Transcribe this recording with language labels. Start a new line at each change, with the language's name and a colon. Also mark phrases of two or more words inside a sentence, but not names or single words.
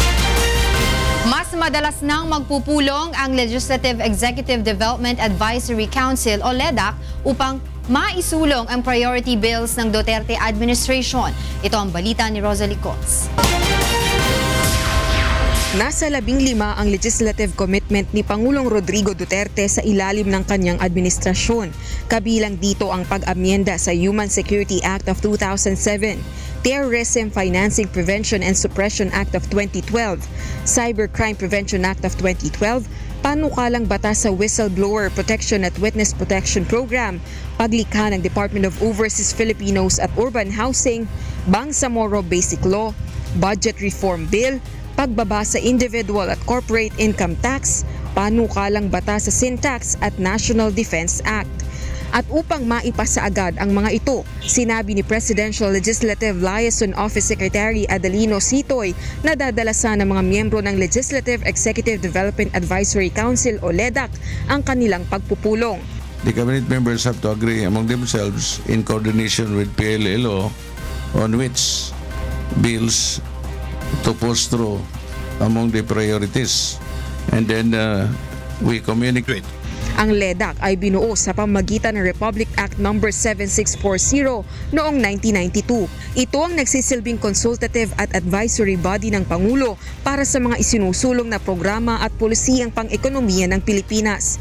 Filipino: Mas madalas nang magpupulong ang Legislative Executive Development Advisory Council o LEDAC upang maisulong ang
English: priority bills
Filipino: ng Duterte administration. Ito ang balita ni Rosalie Cots. Nasa 15 ang legislative commitment ni Pangulong Rodrigo Duterte sa ilalim ng kanyang administrasyon. Kabilang dito ang pag-amyenda sa Human Security Act of 2007. Terrorism Financing Prevention and Suppression Act of 2012, Cybercrime Prevention Act of 2012, panukalang batas sa Whistleblower Protection at Witness Protection Program, paglikha ng Department of Overseas Filipinos at Urban Housing, Bangsamoro Basic Law, Budget Reform Bill, pagbaba sa Individual at Corporate Income Tax, panukalang batas sa Sin Tax at National Defense Act. At upang maipasa agad ang mga ito, sinabi ni Presidential Legislative Liaison Office Secretary Adelino Sitoy na dadalasan ng mga miyembro ng Legislative Executive Development Advisory Council o LEDAC ang kanilang pagpupulong.
English: The cabinet members have to agree among themselves in coordination with PLLO on which bills to push through among the priorities, and then we communicate.
Filipino: Ang LEDAC ay binuo sa pamamagitan ng Republic Act No. 7640 noong 1992. Ito ang nagsisilbing consultative at
English: advisory body
Filipino: ng Pangulo para sa mga isinusulong na programa at polisiyang pang-ekonomiya ng Pilipinas.